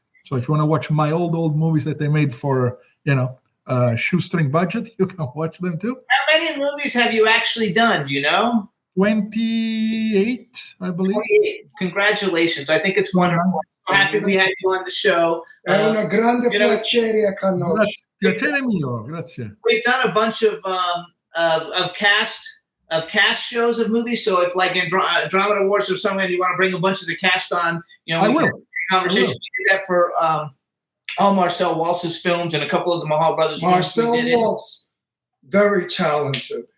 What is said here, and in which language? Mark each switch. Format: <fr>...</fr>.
<en>So if you want to watch my old movies that they made for, shoestring budget, you can watch them too. How many movies have you actually done? Do you know? 28, I believe. 28. Congratulations. I think it's wonderful. I'm happy we had you on the show.</en> <it>È un grande piacere a conoscere. Piacere mio, grazie.</it> <en>We've done a bunch of cast shows of movies. So if like in Drama Awards or somewhere you want to bring a bunch of the cast on, I will. Conversation. We did that for all Marcel Waltz's films and a couple of the Mahal brothers. Marcel Waltz, very talented.</en>